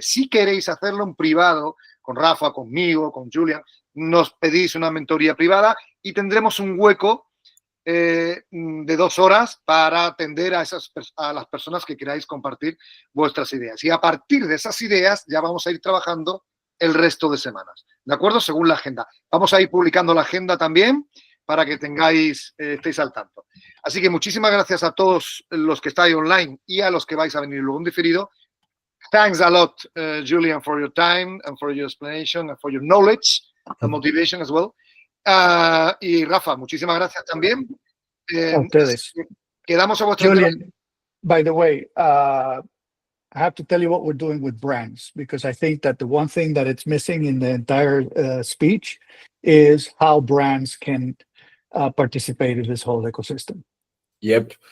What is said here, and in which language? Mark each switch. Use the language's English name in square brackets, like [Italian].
[Spanish] Si queréis hacerlo en privado, con Rafa, conmigo, con Julien, nos pedís una mentoría privada y tendremos un hueco de 2 horas para atender a las personas que queráis compartir vuestras ideas. Y a partir de esas ideas ya vamos a ir trabajando el resto de semanas, ¿de acuerdo? Según la agenda. Vamos a ir publicando la agenda también para que estéis al tanto. Así que muchísimas gracias a todos los que estáis online y a los que vais a venir luego en diferido. [English] Thanks a lot, Julien, for your time and for your explanation and for your knowledge and motivation as well. [Spanish] Y Rafa, muchísimas gracias también. Ustedes. Quedamos a vuestra [English] Julien, by the way, I have to tell you what we're doing with brands, because I think that the one thing that it's missing in the entire speech is how brands can participate in this whole ecosystem. Yep.